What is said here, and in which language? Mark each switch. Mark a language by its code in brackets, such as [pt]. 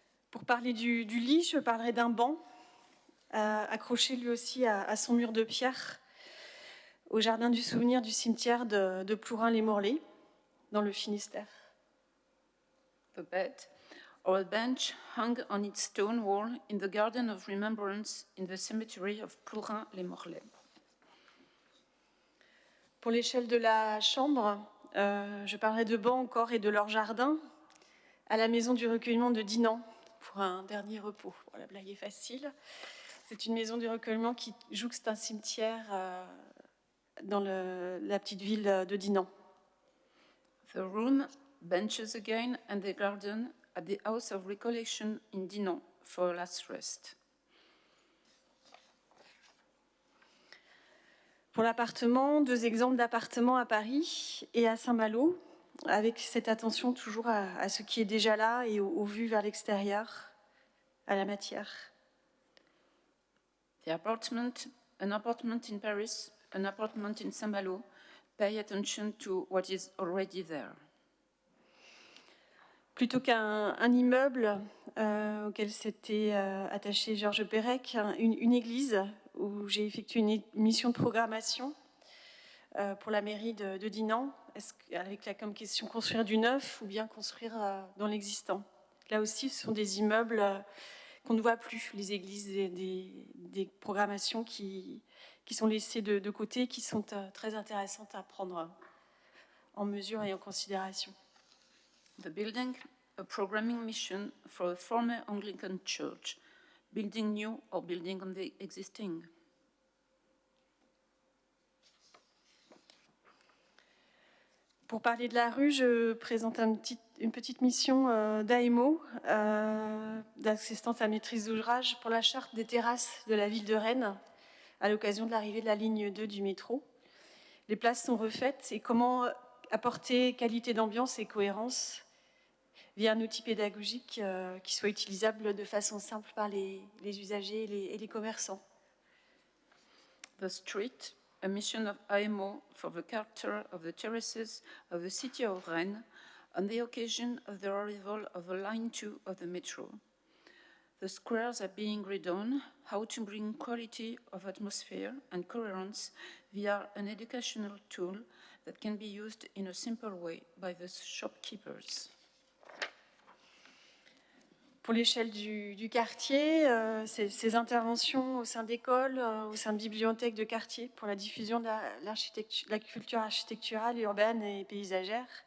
[fr] Pour parler du lit, je parlerai d'un banc accroché lui aussi à son mur de pierre au jardin du souvenir du cimetière de Plourin-les-Morlaix, dans le Finistère. [en] The bed or a bench hung on its stone wall in the garden of remembrance in the cemetery of Plourin-les-Morlaix. [fr] Pour l'échelle de la chambre, je parlerai de bancs encore et de leur jardin à la maison du recueillement de Dinan pour un dernier repos. Bon, la blague est facile. C'est une maison du recueillement qui jouxte un cimetière dans la petite ville de Dinan. [en] The room, benches again, and the garden at the house of recollection in Dinan for a last rest. [fr] Pour l'appartement, 2 exemples d'appartements à Paris et à Saint-Malo, avec cette attention toujours à ce qui est déjà là et aux vues vers l'extérieur, à la matière. [en] An apartment in Paris, an apartment in Saint-Malo. Pay attention to what is already there. [fr] Plutôt qu'un immeuble auquel s'était attaché Georges Perec, une église où j'ai effectué une mission de programmation pour la mairie de Dinan, avec la comme question construire du neuf ou bien construire dans l'existant. Là aussi, ce sont des immeubles qu'on ne voit plus, les églises, des programmations qui sont laissées de côté, qui sont très intéressantes à prendre en mesure et en considération. [en] The building, a programming mission for a former Anglican church, building new or building on the existing. [fr] Pour parler de la rue, je présente une petite mission d'AMO, d'assistance à maîtrise d'ouvrage, pour la charte des terrasses de la ville de Rennes, à l'occasion de l'arrivée de la ligne 2 du métro. Les places sont refaites et comment apporter qualité d'ambiance et cohérence via un outil pédagogique qui soit utilisable de façon simple par les usagers et les commerçants. [en] The street, a mission of AMO for the character of the terraces of the city of Rennes on the occasion of the arrival of the Line 2 of the metro. The squares are being redone, how to bring quality of atmosphere and coherence via an educational tool that can be used in a simple way by the shopkeepers. [fr] Pour l'échelle du quartier, ces interventions au sein d'écoles, au sein de bibliothèques de quartier pour la diffusion de la culture architecturale, urbaine et paysagère.